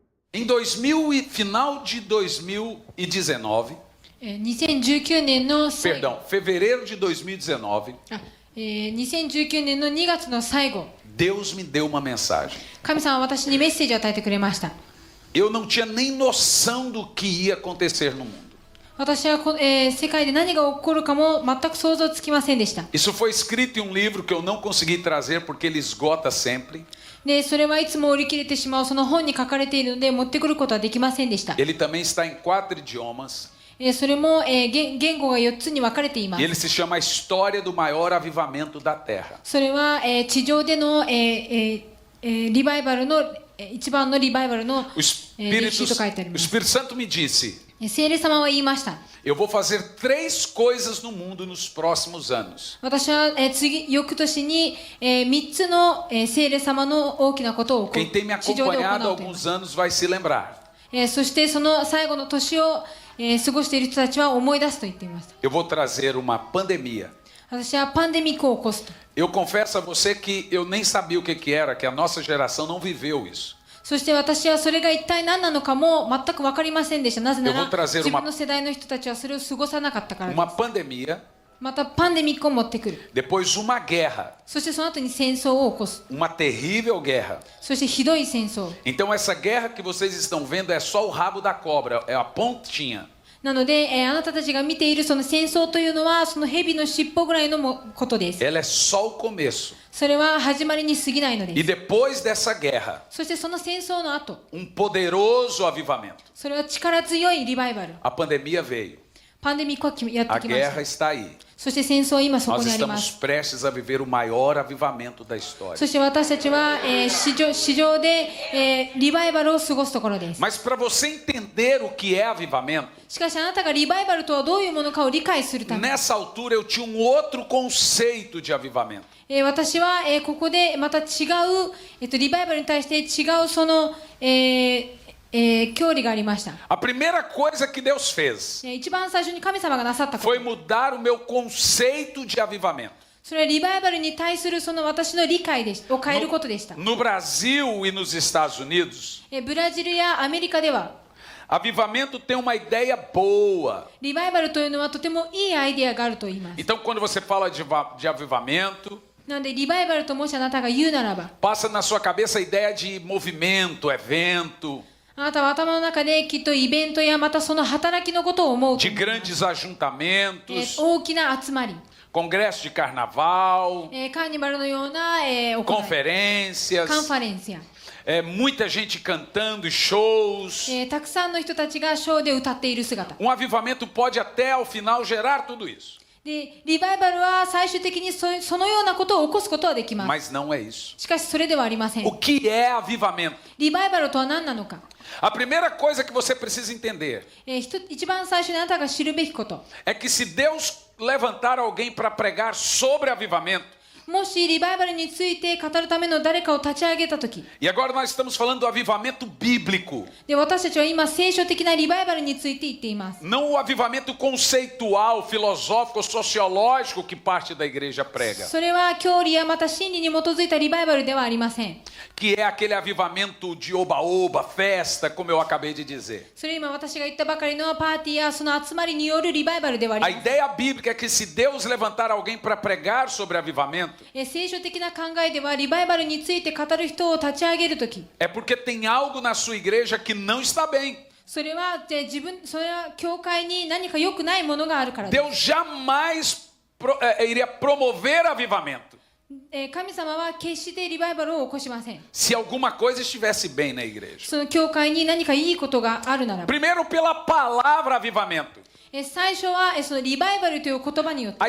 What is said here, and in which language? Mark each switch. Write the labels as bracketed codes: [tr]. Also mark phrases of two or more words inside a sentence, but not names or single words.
[pt] Em final de 2019, [ja] 2019 年の最後、 [pt] perdão, fevereiro de 2019, [ja] 2019 年の2月の最後、 [pt] Deus me deu uma mensagem. [ja] 神様は私にメッセージを与えてくれました。 [pt] Eu não tinha nem noção do que ia acontecer no mundo. [ja] 私は世界で何が起こるかも全く想像つきませんでした。 [pt] Isso foi escrito em um livro que eu não consegui trazer porque ele esgota sempre. [ja] で、それはいつも売り切れてしまうその本に書かれているので持ってくることはできませんでした。 [pt] Ele também está em 4 idiomas. [ja] それも言語が4つに分かれていま [pt] E ele [ja] す。 [pt] se chama A História do Maior Avivamento da Terra. [ja] それは地上でのリバイバルの一番のリバイバルの [pt] O [ja] 歴史と書いてあり [pt] O [ja] ます。 [pt] Espírito Santo me disse: [ja] 聖霊様は言いました。 [pt] eu vou fazer 3 coisas no mundo nos próximos anos. [ja] 私は翌年に3つの聖霊様の大きなことを [pt] Quem tem me [ja] 地上で行 [pt] acompanhado há [ja] うと言いま [pt] alguns [ja] す。 [pt] anos vai se lembrar. [ja] そしてその最後の年を過ごしている人たちは思い出すと言っていました。 [pt] Eu vou trazer uma pandemia. [ja] 私はパンデミックを起こすと。 [pt] Eu confesso a você que eu nem sabia o que era, que a nossa geração não viveu isso. [ja] そして私はそれが一体何なのかも全く分かりませんでした。なぜな [pt] Eu [ja] ら [pt] vou trazer [ja] 自分の世代の人たちはそれを過ごさなかったからで [pt] Uma [ja] す。 [pt] pandemia, [ja] またパンデミックを持ってくる。 [pt] depois uma guerra, [ja] そしてその後に戦争を起こす。 [pt] uma terrível guerra. [ja] そしてひどい戦争。 [pt] Então essa guerra que vocês estão vendo é só o rabo da cobra, é a pontinha. [ja] なので、あなたたちが見ているその戦争というのはその蛇の尻尾ぐらいのことです。 [pt] Ela é só o começo. [ja] それは始まりに過ぎないの [pt] E [ja] です。 [pt] depois dessa guerra, [ja] そしてその戦争の後、 [pt] poderoso avivamento. [ja] それは力強いリバイバル。 [pt] A pandemia veio. [ja] パンデミックはやって [pt] A [ja] きました。 [pt] guerra está aí. [ja] そして戦争は今そこ [pt] Nós [ja] にありま [pt] estamos [ja] す。 [pt] prestes a viver o maior avivamento da história. [ja] そして私たちは、市場で、リバイバルを過ごすところです。 [pt] Mas para você entender o que é avivamento, [ja] しかしあなたがリバイバルとはどういうものかを理解するため、 [pt] nessa altura eu tinha um outro conceito de avivamento. [ja] 私は、ここでまた違う、リバイバルに対して違うその、教理がありました。 [pt] A primeira coisa que Deus fez [ja] 一番最初に神様がなさったこと、 [pt] foi mudar o meu conceito de avivamento. [ja] それはリバイバルに対するその私の理解を変えることでした。 [pt] No Brasil e nos Estados Unidos, [ja] ブラジルやアメリカでは [pt] avivamento tem uma ideia boa. [ja] リバイバルというのはとてもいいアイデアがあると言います。 [pt] Então, quando você fala de avivamento, [ja] なのでリバイバルともしあなたが言うならば、 [pt] passa na sua cabeça a ideia de movimento, evento, [ja] あなたは頭の中できっとイベントやまたその働きのことを思うと [pt] de [ja] 思います。 [pt] grandes ajuntamentos, [ja] 大きな集まり、 [pt] congresso de carnaval, [ja] カーニバルのような、行い、 [pt] conferências, [ja] カンファレンスや、 [pt] muita gente cantando, shows. [ja] たくさんの人たちがショーで歌っている姿 [pt] Um avivamento pode até ao final gerar tudo isso, [ja] で、リバイバルは最終的にそのようなことを起こすことはできます。 [pt] mas não é isso. [ja] しかしそれではありません。 [pt] O que é avivamento? [ja] リバイバルとは何なのか、 [pt] A primeira coisa que você precisa entender [ja] 一番最初にあなたが知るべきこと、 [pt] é que se Deus levantar alguém para pregar sobre avivamento, [ja] もしリバイバルについて語るための誰かを立ち上げたとき、 [pt] e agora nós estamos falando do avivamento bíblico, [ja] で私たちは今聖書的なリバイバルについて言っています。 [pt] não o avivamento conceitual, filosófico, sociológico que parte da igreja prega, [ja] それは教理やまた真理に基づいたリバイバルではありません。 [pt] que é aquele avivamento de oba-oba, festa, como eu acabei de dizer. [ja] それ今私が言ったばかりのパーティーやその集まりによるリバイバルではあり [pt] A [ja] ません。 [pt] ideia bíblica é que se Deus levantar alguém para pregar sobre avivamento, [ja] 聖書的な考えではリバイバルについて語る人を立ち上げるとき、 [pt] é porque tem algo na sua igreja que não está bem. [ja] それは教会に何か良くないものがあるからです。 [pt] Deus jamais iria promover avivamento [ja] 神様は決してリバイバルを起こしません。 [pt] se alguma coisa estivesse bem na igreja. [ja] その教会に何かいいことがあるならば、 [pt] Primeiro, pela palavra avivamento. [ja] 最初はそのリバイバルという言葉によって、